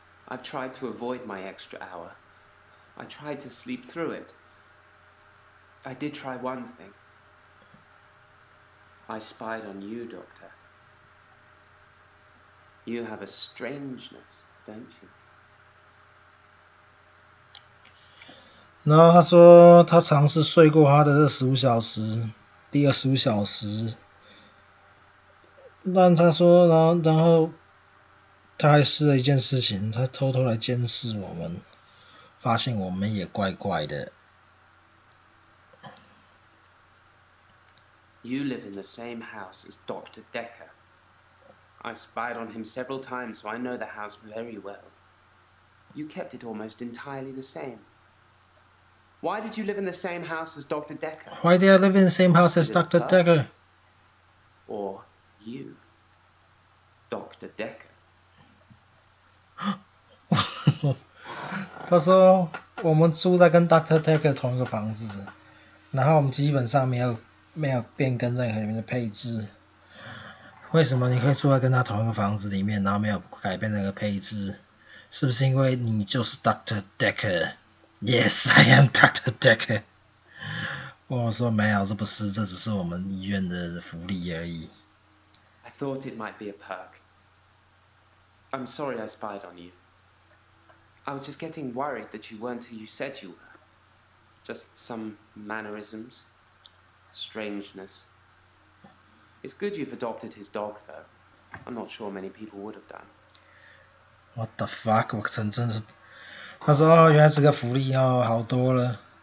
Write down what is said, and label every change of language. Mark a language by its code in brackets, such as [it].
[en] I've tried to avoid my extra hour. I tried to sleep through it. I did try one thing. I spied on you, Doctor. You have a strangeness, don't you? [zh] 然后他说他尝试睡过他的这15小时，第25小时。但他说，然后他还试了一件事情，他偷偷来监视我们，发现我们也怪怪的。 [en] You live in the same house as Dr. Dekker. I spied on him several times, so I know the house very well. You kept it almost entirely the same. Why did you live in the same house as Dr. Dekker? Why did I live in the same house as Dr. Dekker? Or you, Dr. Dekker? [zh] 他说我们住在跟 Dr. Dekker 同一个房子，然后我们基本上没有变更任何里面的配置。为什么你可以住在跟他同一个房子里面，然后没有改变那个配置？是不是因为你就是 Dr. [en] Dekker？ Yes, I am Dr. Dekker。 [zh] 我说没有，这不是，这只是我们医院的福利而已。 [en] I thought it might be a perk. I'm sorry I spied on you. I was just getting worried that you weren't who you said you were. Just some mannerisms, strangeness. It's good you've adopted his dog, though. I'm not sure many people would have done. What the fuck？ [zh] 我真是，他说原来这个福利哦，好多了。